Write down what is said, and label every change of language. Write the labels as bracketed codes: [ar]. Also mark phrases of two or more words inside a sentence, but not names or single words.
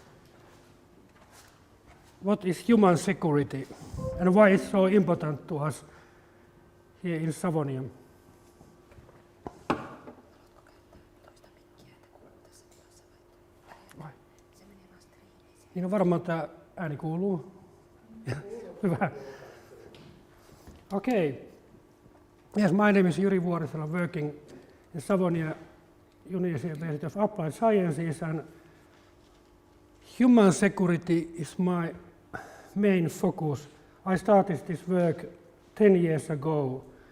[en] What is human security and why it's so important to us here in Savonia? [fi] Niin on varmaan tämä ääni kuuluu? Hyvä. [en] Okay. Yes, my name is Jyri Vuorisalo, working in Savonia University of Applied Sciences, and human security is my main focus. I started this work 10 years ago.